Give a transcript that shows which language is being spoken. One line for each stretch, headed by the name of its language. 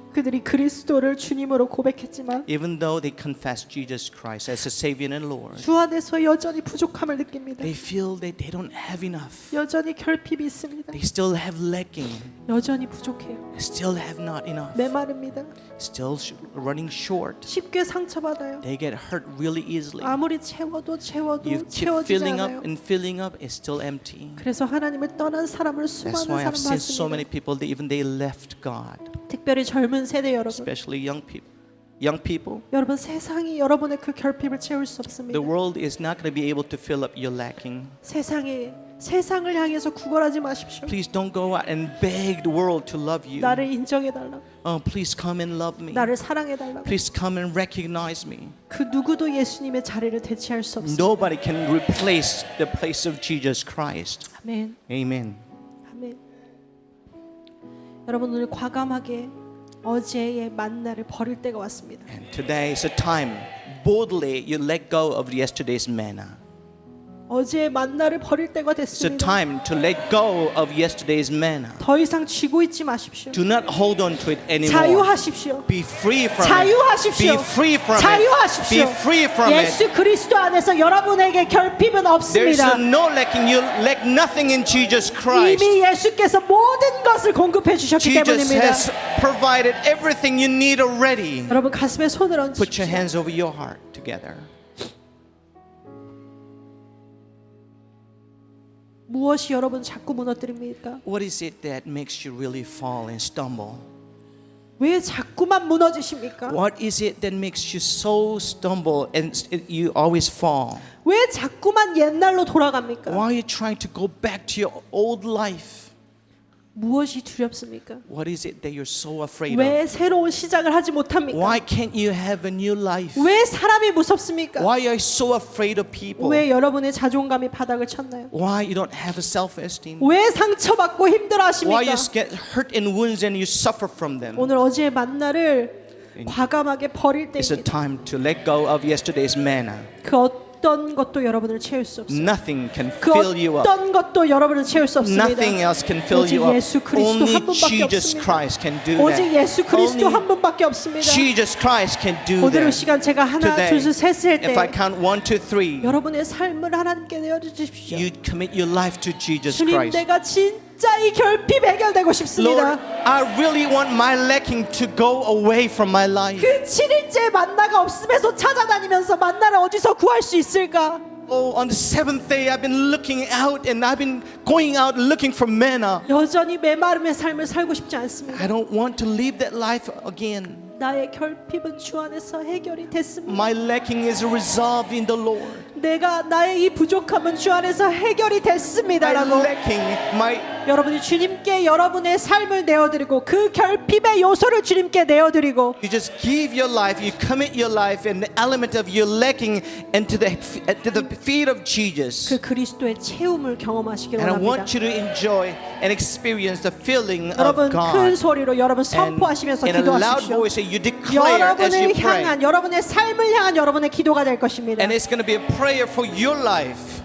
Korean: 그들이 그리스도를 주님으로 고백했지만
English: Even though they confess Jesus Christ as a Savior and Lord,
Korean: 주 안에서 여전히 부족함을 느낍니다.
English: they feel that they don't have enough.
Korean: 여전히 결핍이 있습니다.
English: They still have lacking.
Korean: 여전히 부족해요.
English: They still have not enough.
Korean: 메마릅니다.
English: Still running short.
Korean: 쉽게 상처받아요.
English: They get hurt really easily.
Korean: 아무리 채워도
English: You keep
Korean: 채워지지
English: filling up
Korean: 않아요.
English: and filling up, it's still empty.
Korean: 그래서 하나님을 떠난 사람을
English: That's
Korean: 수많은
English: why
Korean: 사람
English: I've seen so many
Korean: 봤습니다.
English: people that even they left God,
Korean: 특별히 젊은 세대 여러분.
English: especially young people. Young people,
Korean: 여러분 세상이 여러분의 그 결핍을 채울 수 없습니다.
English: the world is not going to be able to fill up your lacking.
Korean: 세상을 향해서 구걸하지 마십시오.
English: Please don't go out and beg the world to love you.
Korean: 나를 인정해 달라.
English: Oh, please come and love me.
Korean: 나를 사랑해 달라.
English: Please come and recognize me.
Korean: 그 누구도 예수님의 자리를 대체할 수 없습니다.
English: Nobody can replace the place of Jesus Christ.
Korean: 아멘.
English: Amen.
Korean: 아멘. 여러분 오늘 과감하게 어제의 만나를 버릴 때가 왔습니다.
English: And today is a time boldly you let go of yesterday's manna.
Korean: 어제의 만나를 버릴 때가
English: It's a
Korean: 됐습니다.
English: time to let go of yesterday's manna.
Korean: 더 이상 쥐고 있지 마십시오.
English: Do not hold on to it anymore.
Korean: 자유하십시오.
English: Be free from
Korean: 자유하십시오.
English: it. Be free from
Korean: 자유하십시오.
English: it. Be free from
Korean: 예수
English: it.
Korean: 그리스도 안에서 여러분에게 결핍은
English: There's
Korean: 없습니다.
English: no lacking. You lack nothing in Jesus Christ.
Korean: 이미 예수께서 모든 것을 공급해 주셨기
English: Jesus
Korean: 때문입니다.
English: has provided everything you need already.
Korean: 여러분 가슴에 손을
English: Put your
Korean: 얹으십시오.
English: hands over your heart together.
Korean: 무엇이 여러분 자꾸 무너뜨립니까?
English: What is it that makes you really fall and stumble?
Korean: 왜 자꾸만 무너지십니까?
English: What is it that makes you so stumble and you always fall?
Korean: 왜 자꾸만 옛날로 돌아갑니까?
English: Why are you trying to go back to your old life?
Korean: 무엇이 두렵습니까?
English: What is it that you're so afraid of?
Korean: 왜 새로운 시작을 하지 못합니까?
English: Why can't you have a new life?
Korean: 왜 사람이 무섭습니까?
English: Why are you so afraid of people?
Korean: 왜 여러분의 자존감이 바닥을 쳤나요?
English: Why you don't have a self-esteem?
Korean: 왜 상처받고
English: Why
Korean: 힘들어하십니까?
English: you get hurt in wounds and you suffer from them?
Korean: 오늘 어제의 만나를 과감하게 버릴
English: It's a
Korean: 때입니다.
English: time to let go of yesterday's manna.
Korean: 그 어떤 것도 여러분을 채울 수 없어요.
English: Nothing can
Korean: 그
English: fill you up.
Korean: 어떤 것도 여러분을 채울 수 없습니다.
English: Nothing else can fill
Korean: 오직
English: you up.
Korean: 예수 그리스도
English: Only
Korean: 한 분밖에
English: Jesus
Korean: 없습니다.
English: Christ can do
Korean: 오직
English: that.
Korean: 예수 그리스도
English: Only
Korean: 한 분밖에 없습니다.
English: Jesus Christ can do
Korean: 오늘 이
English: that.
Korean: 시간 제가 하나
English: Today,
Korean: 둘 셋 셀 때
English: if I count 1, 2, 3,
Korean: 여러분의 삶을 하나님께 내어주십시오.
English: you commit your life to Jesus
Korean: 주님
English: Christ.
Korean: 내가 진짜 이 결핍 해결되고
English: Lord,
Korean: 싶습니다.
English: I really want my lacking to go away from my life.
Korean: 그 7일째 만나가 없음에서 찾아다니면서 만나를 어디서 구할 수 있을까?
English: Oh, on the seventh day, I've been looking out and I've been going out looking for manna.
Korean: 여전히 메마름의 삶을 살고 싶지 않습니다.
English: I don't want to live that life again.
Korean: 나의 결핍은 주 안에서 해결이 됐습니다.
English: My lacking is resolved in the Lord.
Korean: 내가 나의 이 부족함은 주 안에서 해결이
English: My
Korean: 됐습니다라고
English: lacking, my
Korean: 여러분이 주님께 여러분의 삶을 내어드리고 그 결핍의 요소를 주님께 내어드리고
English: you just give your life, you commit your life and the element of your lacking into the feet of Jesus.
Korean: 그 그리스도의 채움을 경험하시기를
English: And I
Korean: 원합니다.
English: want you to enjoy and experience the filling of
Korean: 여러분 큰
English: God.
Korean: 소리로 여러분
English: And
Korean: 선포하시면서
English: in a loud
Korean: 기도하십시오.
English: voice, you declare as you
Korean: 여러분을
English: pray.
Korean: 향한 여러분의 삶을 향한 여러분의 기도가 될 것입니다.
English: And it's going to be a prayer for your life.